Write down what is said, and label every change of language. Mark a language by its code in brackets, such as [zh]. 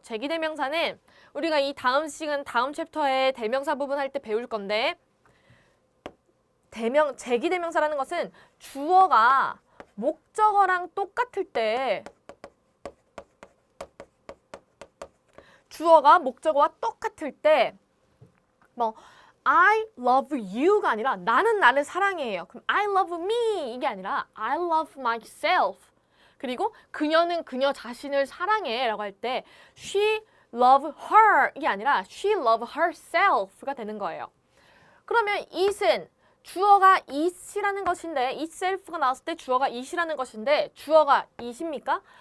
[ko] 제기대명사는 우리가 이 다음 시간 다음 챕터에 대명사 부분 할 때 배울 건데 제기대명사라는 것은 주어가 목적어랑 똑같을 때 주어가 목적어와 똑같을 때 [en] I love you [ko] 가 아니라 나는 나를 사랑해요. 그럼 [en] I love me [ko] 이게 아니라 [en] I love myself. [ko] 그리고 그녀는 그녀 자신을 사랑해 라고 할 때 [en] she love her [ko] 이게 아니라 [en] she love herself [ko] 가 되는 거예요. 그러면 it은 주어가 it이라는 것인데 itself가 나왔을 때 주어가 it이라는 것인데 주어가 it입니까?